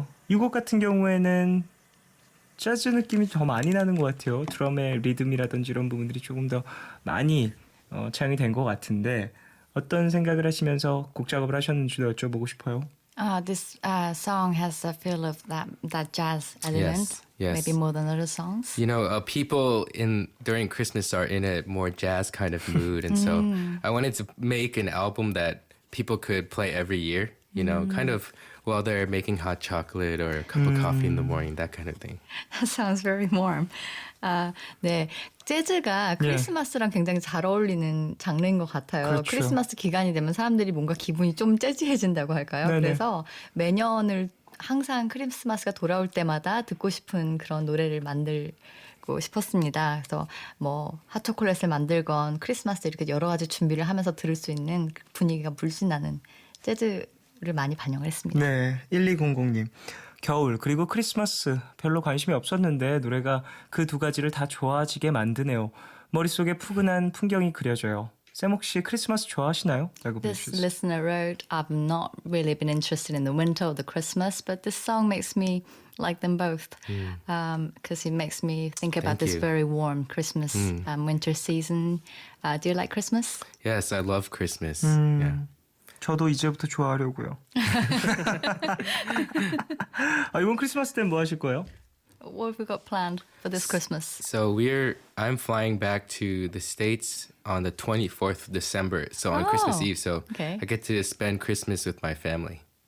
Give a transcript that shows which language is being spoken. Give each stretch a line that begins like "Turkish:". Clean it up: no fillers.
Korean: 이 곡 같은 경우에는 재즈 느낌이 더 많이 나는 것 같아요. 드럼의 리듬이라든지 이런 부분들이 조금 더 많이 차용이 된 것 같은데 어떤 생각을 하시면서 곡 작업을 하셨는지도 여쭤보고 싶어요.
English: This song has a feel of that jazz element, yes. maybe more than other songs. People during Christmas are in a more jazz kind of mood, and so I wanted to make an album that people could play every year. Kind of while they're making hot chocolate or a cup of coffee in the morning, that kind of thing. That sounds very warm. 네.
Korean: 재즈가 크리스마스랑 굉장히 잘 어울리는 장르인 것 같아요. 그렇죠. 크리스마스 기간이 되면 사람들이 뭔가 기분이 좀 재즈해진다고 할까요? 네네. 그래서 매년을 항상 크리스마스가 돌아올 때마다 듣고 싶은 그런 노래를 만들고 싶었습니다. 그래서 뭐 핫초콜릿을 만들건 크리스마스 이렇게 여러 가지 준비를 하면서 들을 수 있는 분위기가 물씬 나는 재즈를 많이 반영을 했습니다. 네, 1200님. 겨울 그리고 크리스마스 별로 관심이 없었는데 노래가 그 두 가지를 다 좋아지게 만드네요. 머릿속에 푸근한 풍경이 그려져요. 쌤 혹시 크리스마스 좋아하시나요? 라고
English: This
Korean: 보내주셨어요.
English: listener wrote, I've not really been interested in the winter or the Christmas, but this song makes me like them both because it makes me think about Thank you. very warm Christmas winter season. Do you like Christmas? Yes, I love Christmas. Yeah.
Korean: 저도 이제부터 좋아하려고요. 이번 크리스마스 때는 뭐 하실 거예요?
English: What have we got planned for this Christmas? So I'm flying back to the States on the 24th of December. So on Christmas Eve. So okay. I get to spend Christmas with my family.